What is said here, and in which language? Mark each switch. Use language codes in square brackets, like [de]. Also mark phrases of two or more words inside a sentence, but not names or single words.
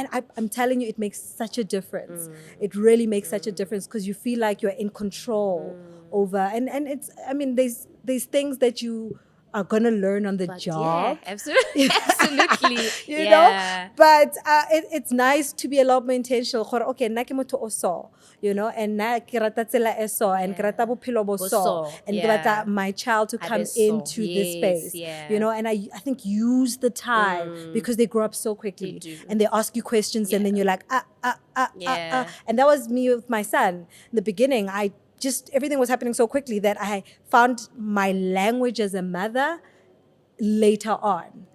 [en] And I'm telling you, it makes such a difference. It really makes such a difference, because you feel like you're in control over, and it's, I mean, there's there's things that you are gonna learn on the job. Yeah, absolutely. Absolutely. You know, but it's nice to be a lot more intentional. Okay, [st] nna ke motho o so, [en] you know, and [st] nna ke rata tsela e so, [en] and [st] ke rata bophelo bo so, [en] and [st] ke batla [en] my child to come into this space, you know, and I think use the time because they grow up so quickly, and they ask you questions, and then you're like and that was me with my son. In the beginning, everything was happening so quickly that I found my language as a mother later on.